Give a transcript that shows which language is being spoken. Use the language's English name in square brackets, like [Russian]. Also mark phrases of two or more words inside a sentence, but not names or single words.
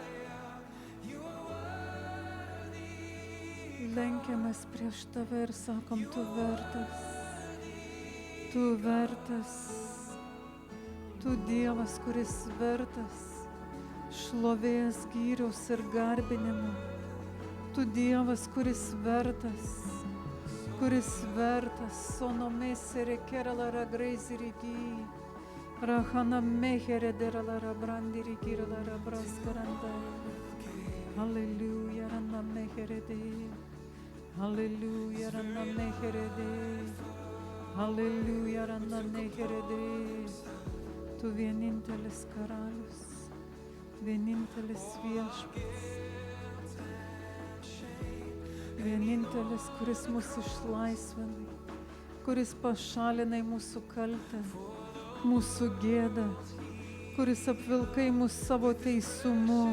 [Lithuanian] Lenkiamės prieš tave ir sakom, tu vertas, Tu Dievas, kuris vertas šlovės, gyriaus ir garbinimo. Tu Dievas, kuris vertas, sonomesere keralara greizirigi, rahana mehere deralara brandirigi lara braskaranda. Hallelujah, ranna mehere de. Hallelujah, ranna mehere de. Hallelujah, ranna mehere de. Tu vienintelis karalius, vienintelis viešpats, vienintelis, kuris mus išlaisvinai, kuris pašalinai mūsų kaltę, mūsų gėdą, kuris apvilkai mus savo teisumu.